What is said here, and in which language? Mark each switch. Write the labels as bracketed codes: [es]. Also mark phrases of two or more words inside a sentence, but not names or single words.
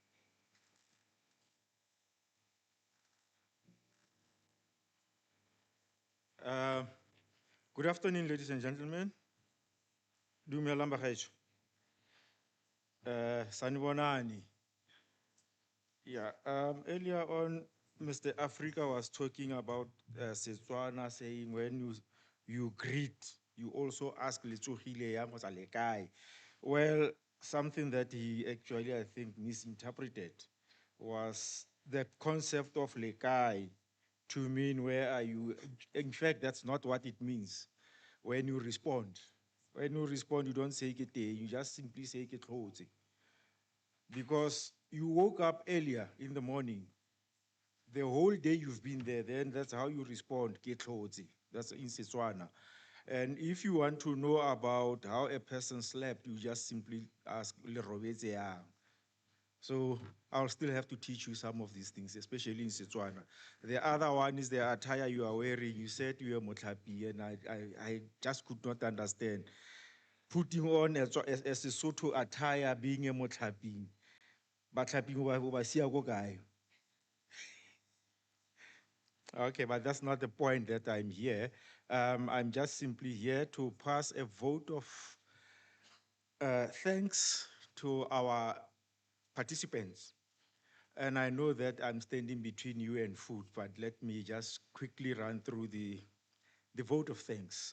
[en] Good afternoon, ladies and gentlemen. [tn] Dumelang bagaetsho. [zu] Sanibonani. [en] Yeah, earlier on, Mr. Africa was talking about Setswana saying when you greet, you also ask [tn] "Letsohile yang, o sa le kae?" [en] Well, something that he actually, I think, misinterpreted was the concept of lekai to mean where are you. In fact, that's not what it means when you respond. When you respond, you don't say [tn] "Ke teng," [en] you just simply say [tn] "Ke tlotse." [en] Because you woke up earlier in the morning, the whole day you've been there, then that's how you respond, [tn] "Ke tlotse." [en] That's in Setswana. And if you want to know about how a person slept, you just simply ask [tn] "Le robetse yang?" [en] So I'll still have to teach you some of these things, especially in Setswana. The other one is the attire you are wearing. You said you are motlapi, and I just could not understand. Putting on a Sesotho attire, being a motlapi, [tn] batlhapi ba siya ko kae? [en] Okay, but that's not the point that I'm here. I'm just simply here to pass a vote of thanks to our participants. And I know that I'm standing between you and food, but let me just quickly run through the vote of thanks.